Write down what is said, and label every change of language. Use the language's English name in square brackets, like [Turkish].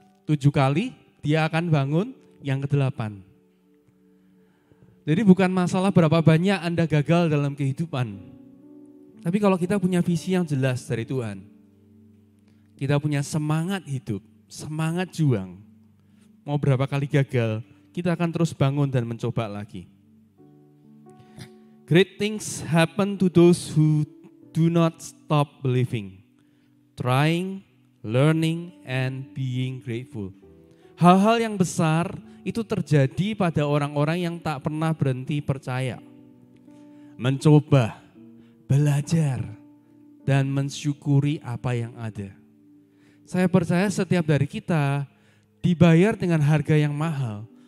[Indonesian] 7 kali, dia akan bangun yang ke-8. Jadi bukan masalah berapa banyak Anda gagal dalam kehidupan. Tapi kalau kita punya visi yang jelas dari Tuhan, kita punya semangat hidup, semangat juang, mau berapa kali gagal, kita akan terus bangun dan mencoba lagi. [English] Great things happen to those who do not stop believing, trying, learning, and being grateful. [Indonesian] Hal-hal yang besar itu terjadi pada orang-orang yang tak pernah berhenti percaya, mencoba, belajar, dan mensyukuri apa yang ada. Saya percaya setiap dari kita dibayar dengan harga yang mahal.